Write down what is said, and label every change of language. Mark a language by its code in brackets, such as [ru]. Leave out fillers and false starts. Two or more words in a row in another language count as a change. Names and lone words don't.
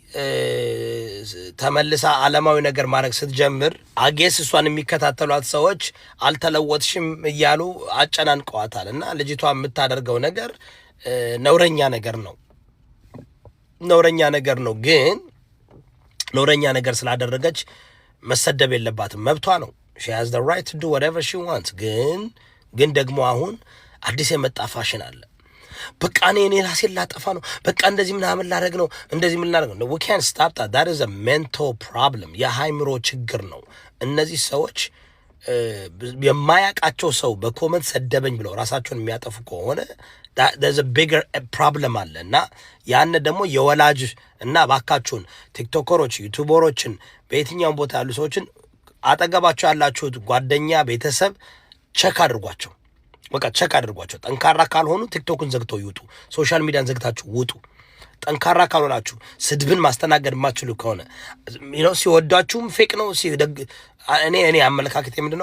[am] ተመልሳ ዓለማዊ ነገር ማድረግ ስትጀምር አጌስ እሷን የሚከታተሏት ሰዎች አልተለወጥሽም እያሉ አጨናንቀዋታል። እና ልጅቷ የምታደርገው ነገር ነውረኛ ነገር ነው። ግን ነውረኛ ነገር ስላደረገች መሰደብ የለባትም፣ መብቷ ነው። [en] she has the right to do whatever she wants። [am] ግን ደግሞ አሁን አዲስ የመጣ ፋሽን አለ። በቃ እኔ ራሴን ላጠፋ ነው፣ በቃ እንደዚህ ምናምን ላደርግ ነው፣ እንደዚህ ምን ላደርግ ነው። [en] we can't stop that. That is a mental problem። [am] የሃይምሮ ችግር ነው። እነዚህ ሰዎች የማያውቃቸው ሰው በኮመንት ሰደበኝ ብለው ራሳቸውን የሚያጠፉ ከሆነ [en] there's a bigger problem [am] አለ። እና ያን ደግሞ የወላጅ እና ባካችሁን ቲክቶከሮች፣ ዩቲዩበሮችን በየትኛውም ቦታ ያሉ ሰዎችን አጠገባቸው ያላችሁት ጓደኛ፣ ቤተሰብ ቸክ አድርጓቸው። በቃ ቸክ አድርጓቸው። ጠንካራ ካልሆኑ ቲክቶክን ዘግተው ይውጡ። [en] social media [am] ዘግታችሁ ውጡ። ጠንካራ ካልሆናችሁ ስድብን ማስተናገድ የማትችሉ ከሆነ ሲወዳችሁም ፌክ ነው። እኔ አመለካከት ምንድነው?